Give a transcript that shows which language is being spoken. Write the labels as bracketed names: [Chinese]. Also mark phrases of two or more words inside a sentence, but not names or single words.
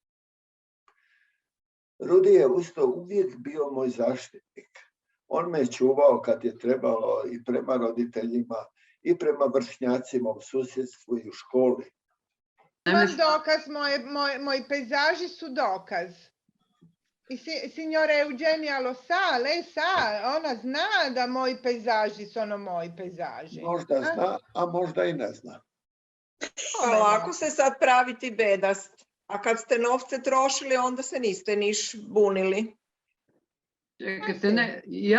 [Croatian] Rudi je usto uvijek bio moj zaštitnik. On me je čuvao kad je trebalo i prema roditeljima i prema vršnjacima u susjedstvu i u školi. Imam dokaz, moji pejzaži su dokaz. I signora Eugenija [Italian] lo sa, lei sa, [Croatian] ona zna da moji pejzaži sono moji pejzaži. Možda zna, a možda i ne zna. Pa lako se sad praviti bedast. A kad ste novce trošili, onda se niste niš bunili. Čekajte, ne, ja